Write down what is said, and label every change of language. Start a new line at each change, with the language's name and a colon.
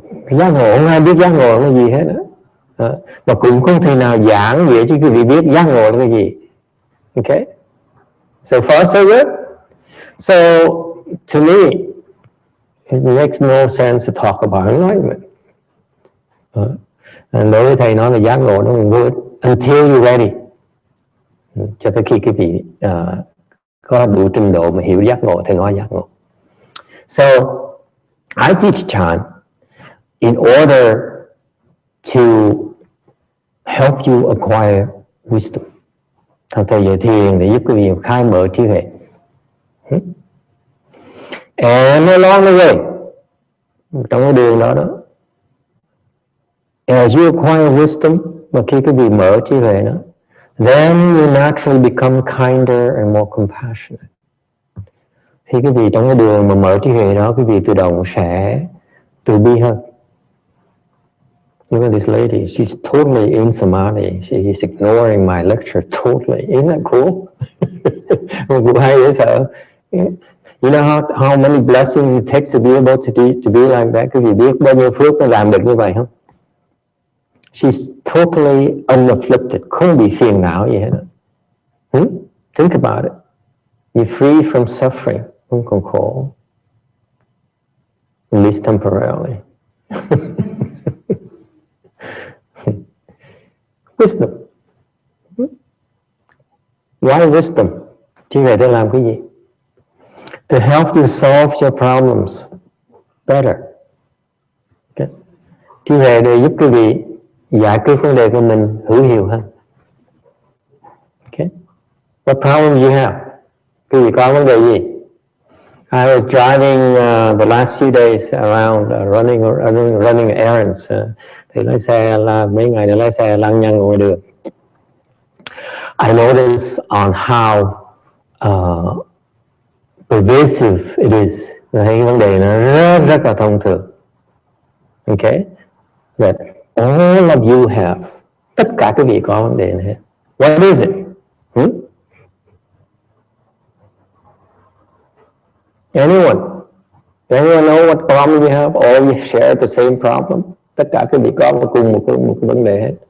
Vietnamese: Giác ngộ, không ai biết giác ngộ là gì hết nữa. Mà cũng không thể nào giảng dễ cho quý vị biết giác ngộ là cái gì.
English: Okay. So far so good. So to me, it makes no sense to talk about enlightenment.
Vietnamese: Đối với thầy nói là giác ngộ nó
English: good until you're ready.
Vietnamese: Cho tới khi quý vị có đủ trình độ mà hiểu giác ngộ thì nói giác ngộ.
English: So I teach Chan in order to help you acquire wisdom.
Vietnamese: Thầy dạy thiền để giúp quý vị khai mở trí huệ.
English: And along the way,
Vietnamese: trong cái đường đó đó,
English: as you acquire wisdom,
Vietnamese: mà khi quý vị mở trí huệ đó,
English: then you naturally become kinder and more compassionate.
Vietnamese: Khi quý vị trong cái đường mà mở trí huệ đó, quý vị tự động sẽ từ bi hơn.
English: Look at this lady, she's totally in samadhi. She is ignoring my lecture totally. Isn't that cool?
Vietnamese: Cũng hay dễ sợ.
English: You know how many blessings it takes to be able to be like that?
Vietnamese: Quý vị biết bao nhiêu phước nó làm được như vậy không?
English: She's totally unafflicted,
Vietnamese: không bị phiền não gì hết.
English: Think about it. You're free from suffering,
Vietnamese: không còn khổ.
English: At least temporarily. Wisdom. Why wisdom?
Vietnamese: Trí huệ để làm cái gì?
English: To help you solve your problems better. Okay.
Vietnamese: Trí huệ để giúp quý vị giải quyết vấn đề của mình hữu hiệu hơn.
English: Okay. What problem you have?
Vietnamese: Quý vị có vấn đề gì?
English: I was driving the last few days around running errands.
Vietnamese: Thì lái xe là mấy ngày để lái xe lăng nhăng ngoài đường.
English: I noticed on how pervasive it is.
Vietnamese: Thấy vấn đề nó rất là thông thường. Okay?
English: That all of you have.
Vietnamese: Tất cả quý vị có vấn đề này.
English: What is it? Anyone know what problem you have? All you share the same problem?
Vietnamese: Tất cả quý vị có cùng một vấn đề hết.